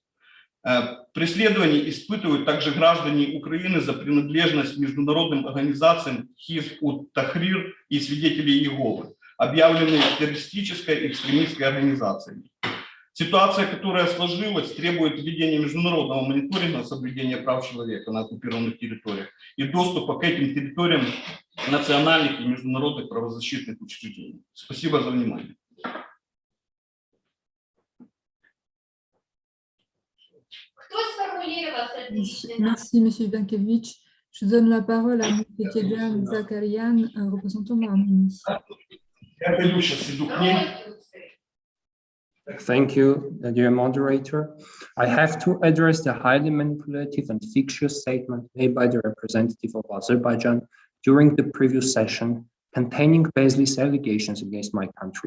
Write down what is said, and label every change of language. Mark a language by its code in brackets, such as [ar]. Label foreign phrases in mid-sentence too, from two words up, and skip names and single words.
[ru] Преследования испытывают также граждане Украины за принадлежность международным организациям Хизб-ут-Тахрир и Свидетели Иеговы, объявленные террористической и экстремистской организацией. Ситуация, которая сложилась, требует введения международного мониторинга соблюдения прав человека на оккупированных территориях и доступа к этим территориям национальных и международных правозащитных учреждений. Спасибо за внимание. [fr] Merci, M. Ivankevich. Je donne la parole à M. Kegan Zakarian, représentant de l'Arménie. [en] Thank you, dear moderator. I have to address the highly manipulative and fictitious statement made by the representative of Azerbaijan during the previous session, containing baseless allegations against my country.